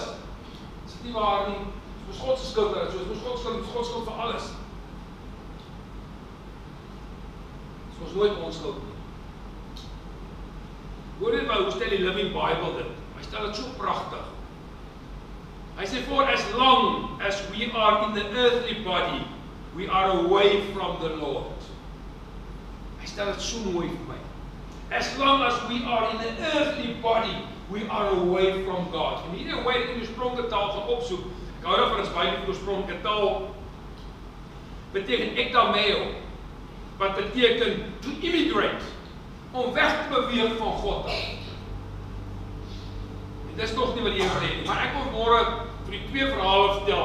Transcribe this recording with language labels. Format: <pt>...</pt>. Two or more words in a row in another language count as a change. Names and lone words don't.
<af>Is dit nie waar nie? Ons God se skuld is, soos ons God skuld vir alles. Dis ons nooit ons skuld nie. Hoor dit maar, hoe stel die Living Bible dit? Hy stel dit so pragtig. Hy sê,</af> <en>for as long as we are in the earthly body, we are away from the Lord.</en> <af>Hy stel dit so mooi vir my.</af> <en>As long as we are in the earthly body, we are away from God.</en> <af>En hierdie away in die oorspronklike taal gaan opsoek. Ek hou daarvan as baie die oorspronklike taal beteken ektameo, wat beteken</af> <en>to immigrate,</en> <af>om weg te beweeg van God af. En dis nog nie wat die Here sê nie, maar ek wil môre vir die 2 verhale vertel.</af>